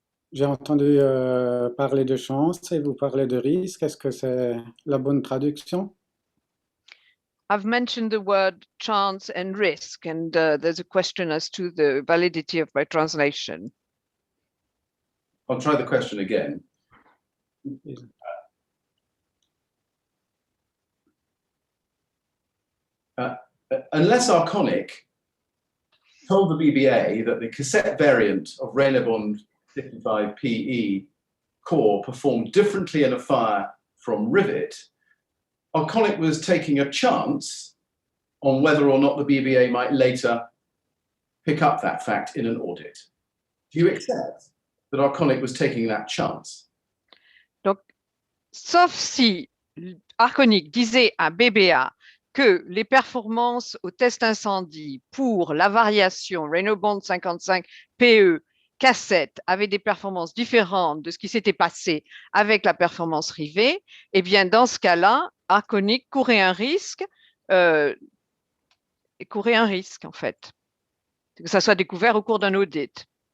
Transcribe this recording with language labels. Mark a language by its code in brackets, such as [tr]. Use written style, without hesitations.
[fr] J'ai entendu parler de chance et vous parlez de risque. Est-ce que c'est la bonne traduction? [en] I've mentioned the word chance and risk, and there's a question as to the validity of my translation. I'll try the question again. Unless Arconic told the BBA that the cassette variant of Renabon 55PE core performed differently in a fire from Rivet, Arconic was taking a chance on whether or not the BBA might later pick up that fact in an audit. Do you accept that Arconic was taking that chance? [fr] Donc, sauf si Arconic disait à BBA que les performances au test incendie pour la variation Renobond 55PE cassette avaient des performances différentes de ce qui s'était passé avec la performance Rivet, eh bien, dans ce cas-là, Arconic courait un risque, en fait, que ça soit découvert au cours d'un audit.